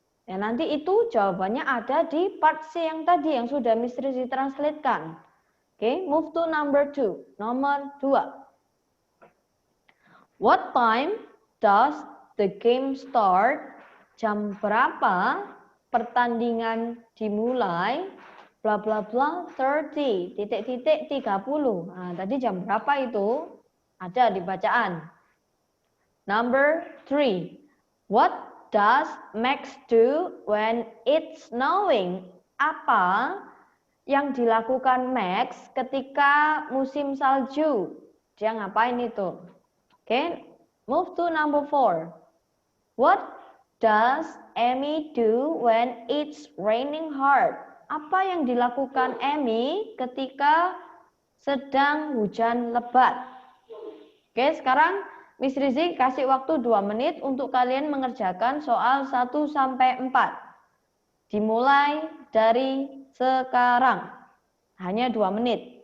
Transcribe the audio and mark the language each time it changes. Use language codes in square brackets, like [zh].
[id] Ya, nanti itu jawabannya ada di part C yang tadi yang sudah Miss Rizi translatekan. [en] Oke, move to number 2. [id] Nomor 2. [en] What time does the game start? [id] Jam berapa pertandingan dimulai? Bla bla bla 30. Titik-titik 30. Nah, tadi jam berapa itu? Ada di bacaan. [en] Number 3. What does Max do when it's snowing? [id] Apa yang dilakukan Max ketika musim salju? Dia ngapain itu? Oke, [en] move to number 4. What does Amy do when it's raining hard? [id] Apa yang dilakukan Amy ketika sedang hujan lebat? Oke, sekarang Miss Rizi kasih waktu 2 menit untuk kalian mengerjakan soal 1 sampai 4. Dimulai dari sekarang. Hanya 2 menit.